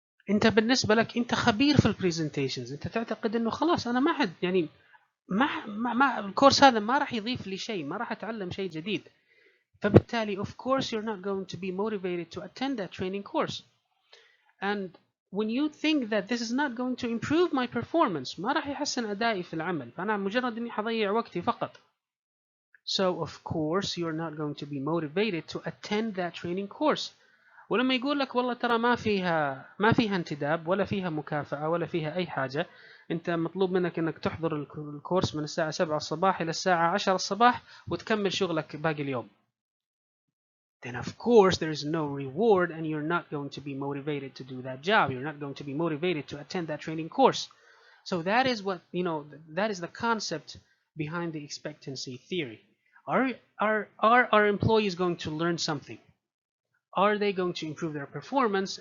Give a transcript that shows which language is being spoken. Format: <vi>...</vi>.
<ar>انت بالنسبة لك انت خبير في البرزنتيشنز، انت تعتقد انه خلاص انا ما حد يعني ما الكورس هذا ما راح يضيف لي شيء، ما راح اتعلم شيء جديد. فبالتالي</ar> <en>of course you're not going to be motivated to attend that training course. And when you think that this is not going to improve my performance</en> <ar>ما راح يحسن أدائي في العمل، فأنا مجرد إني حضيع وقتي فقط.</ar> <en>So of course you're not going to be motivated to attend that training course.</en> <ar>ولما يقول لك والله ترى ما فيها انتداب ولا فيها مكافأة ولا فيها أي حاجة، أنت مطلوب منك إنك تحضر الكورس من الساعة 7 الصباح إلى الساعة 10 الصباح وتكمل شغلك باقي اليوم.</ar> <en>Then of course there is no reward and you're not going to be motivated to do that job. You're not going to be motivated to attend that training course. So that is what, that is the concept behind the expectancy theory. Are our employees going to learn something? Are they going to improve their performance?</en>